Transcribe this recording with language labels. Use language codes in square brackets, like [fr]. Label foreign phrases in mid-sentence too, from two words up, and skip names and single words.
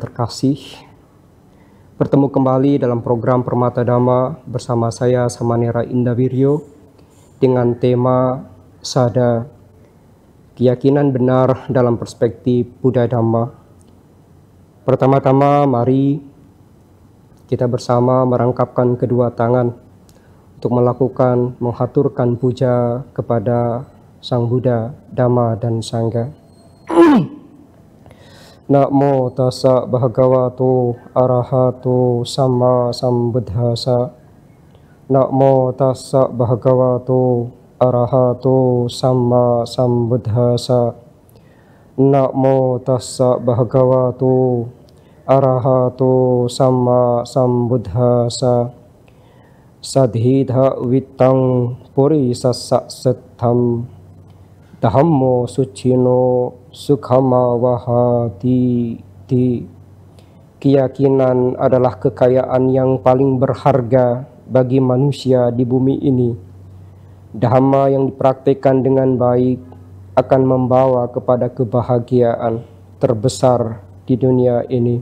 [id] terkasih, bertemu kembali dalam program Permata Dhamma bersama saya Samanera Indawiryo dengan tema Sada, keyakinan benar dalam perspektif Buddha Dhamma. Pertama-tama mari kita bersama merangkapkan kedua tangan untuk melakukan menghaturkan puja kepada Sang Buddha, Dhamma, dan Sangha. [pi] Namo tassa bhagavato arahato samma sambuddhassa. Namo tassa bhagavato arahato samma sambuddhassa. Namo tassa bhagavato arahato samma sambuddhassa. Sadhidha wittang puri sassa settham. Dhammo sucino sukhama wahati. [id] Keyakinan adalah kekayaan yang paling berharga bagi manusia di bumi ini. Dhamma yang dipraktikkan dengan baik akan membawa kepada kebahagiaan terbesar di dunia ini.